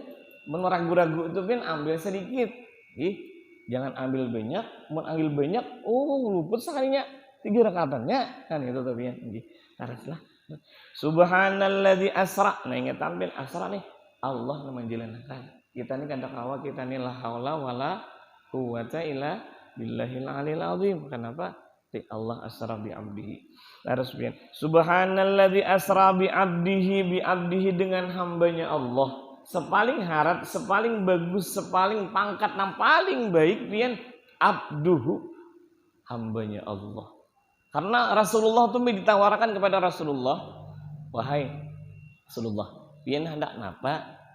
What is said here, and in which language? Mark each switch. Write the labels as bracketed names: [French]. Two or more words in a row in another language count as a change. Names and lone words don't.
[Banjar] Ragu-ragu itu pian ambil sedikit. Jangan ambil banyak, mun ambil banyak, luput sekalinya 3 rakaatannya. Kan itu tuh pian. Haruslah. [Arabic] سبحان الذي أسرى. [Banjar] Nah ingat tampil asra nih. Allah menjalankan. Kita nih kata kawa kita nih [Arabic] لا حول ولا قوة إلا بالله العلي العظيم. [Banjar] Kenapa? [Arabic] الله أسرى بعبده. [Banjar] Harus pian. [Arabic] سبحان الذي أسرى بعبده [Banjar] dengan hambanya Allah. Sepaling harap, sepaling bagus, sepaling pangkat yang paling baik pian abduhu, hambanya Allah. Karena Rasulullah itu ditawarkan kepada Rasulullah, wahai Rasulullah, pian hendak napa?